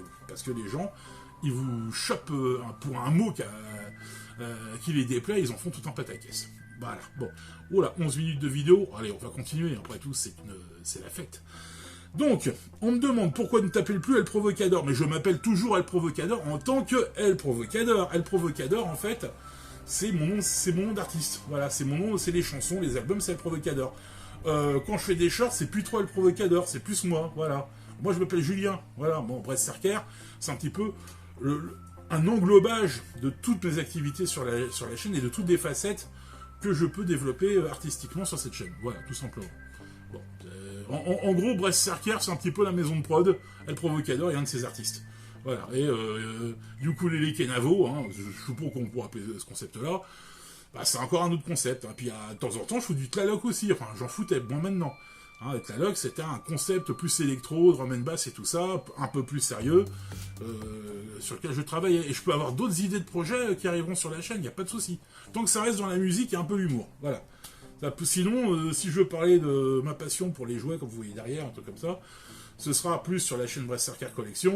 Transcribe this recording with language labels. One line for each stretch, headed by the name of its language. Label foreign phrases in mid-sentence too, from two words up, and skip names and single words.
French: Parce que les gens, ils vous chopent pour un mot qui les déplaît, ils en font tout un pataquès. Voilà. Bon. Oula, 11 minutes de vidéo. Allez, on va continuer. Après tout, c'est la fête. Donc, on me demande pourquoi ne t'appelle plus El Provocador. Mais je m'appelle toujours El Provocador en tant que El Provocador. El Provocador, en fait, c'est mon nom d'artiste. Voilà, c'est mon nom, c'est les chansons, les albums, c'est El Provocador. Quand je fais des shorts, c'est plus trop El Provocador, c'est plus moi, voilà. Moi, je m'appelle Julien, voilà. Bon, Brest Cerker, c'est un petit peu un englobage de toutes mes activités sur la chaîne et de toutes les facettes que je peux développer artistiquement sur cette chaîne. Voilà, tout simplement. Bon, en gros, Brest Cerker, c'est un petit peu la maison de prod, El Provocador et un de ses artistes. Voilà, et Ukulele Kenavo, hein, je sais pas comment on pourrait appeler ce concept-là. Bah, c'est encore un autre concept. Hein. Puis de temps en temps, je fous du Tlaloc aussi. Enfin, j'en foutais bon maintenant. Hein, le Tlaloc, c'était un concept plus électro,
English: drum and bass
French: et tout ça, un peu plus sérieux, sur lequel je travaille. Et je peux avoir d'autres idées de projets qui arriveront sur la chaîne, il n'y a pas de souci. Tant que ça reste dans la musique et un peu l'humour. Voilà. Sinon, si je veux parler de ma passion pour les jouets, comme vous voyez derrière, un truc comme ça, ce sera plus sur la chaîne Brest Cerker Collection.